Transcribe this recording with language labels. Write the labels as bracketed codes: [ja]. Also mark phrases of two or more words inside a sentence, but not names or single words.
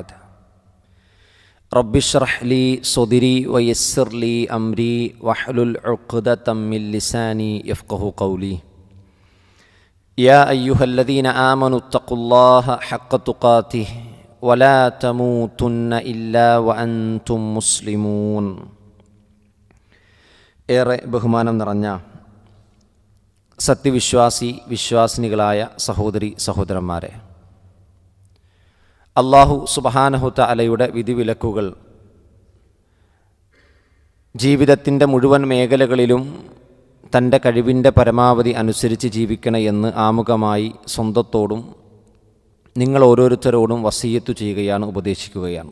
[ar] رب اشرح لي صدري ويسر لي أمري واحلل عقدة من لساني يفقه قولي. يا أيها الذين آمنوا اتقوا الله حق تقاته ولا تموتن إلا وأنتم مسلمون. [ml] ഏറെ ബഹുമാനം നിറഞ്ഞ വിശ്വാസിനികളായ സഹോദരി സഹോദരന്മാരെ, അല്ലാഹു [ar] سبحانه تعالى [ml] വിധിവിലക്കുകൾ ജീവിതത്തിൻ്റെ മുഴുവൻ മേഖലകളിലും തൻ്റെ കഴിവിൻ്റെ പരമാവധി അനുസരിച്ച് ജീവിക്കണേ എന്ന് ആമുഖമായി സ്വന്തത്തോടും നിങ്ങൾ ഓരോരുത്തരോടും വസിയ്യത്ത് ചെയ്യുകയാണ്, ഉപദേശിക്കുകയാണ്.